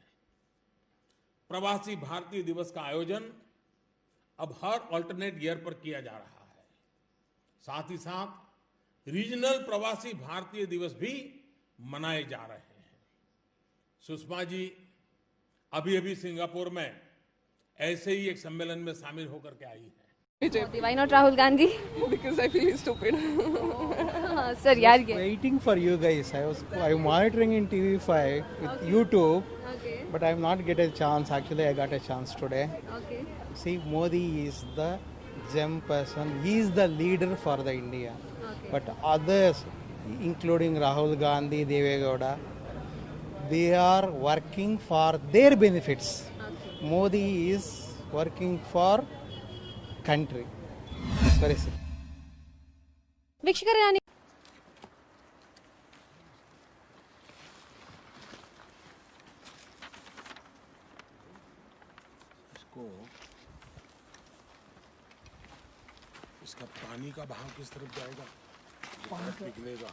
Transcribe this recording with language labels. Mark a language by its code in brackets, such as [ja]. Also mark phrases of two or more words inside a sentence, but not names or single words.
[hi] प्रवासी भारतीय दिवस का आयोजन अब हर [en] alternate year [hi] पर किया जा रहा है। साथ ही साथ रीजनल प्रवासी भारतीय दिवस भी मनाए जा रहे हैं। सुषमा जी अभी सिंगापुर में ऐसे ही एक सम्मेलन में शामिल होकर के आई है। [en] Why not Rahul Gandhi? Because I feel he's stupid. [hi] Sir, यार ये. [en] Waiting for you guys. I'm monitoring in TV5 with YouTube, but I'm not get a chance. Actually, I got a chance today. Okay. See, Modi is the gem person. He is the leader for the India. Okay. But others, including Rahul Gandhi, Devegowda, they are working for their benefits. Okay. Modi is working for country. Very simple. [kn] ವೀಕ್ಷಕರೇ, ನಾನು [hi] इसका पानी का बहाव किस तरफ जाएगा? पानी पिघलेगा।